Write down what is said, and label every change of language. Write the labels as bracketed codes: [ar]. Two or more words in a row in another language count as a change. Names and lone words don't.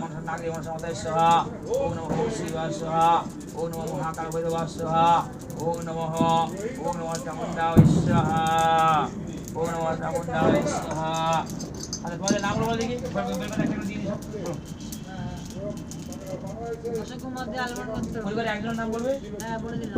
[sa] नागरी मनसमतय स्वाहा ओम नमः शिवाय स्वाहा ओम नमः महाकाल भैरवाय स्वाहा ओम नमः चामुंडाय स्वाहा ओम नमः चामुंडाय स्वाहा। [bn] আচ্ছা তোমাদের নামগুলো বলে দেখি একটা দিয়ে দিছো অশোক কুমার দে আলমান করতে পরিবারে একজনের নাম বলবে হ্যাঁ বলে দিলাম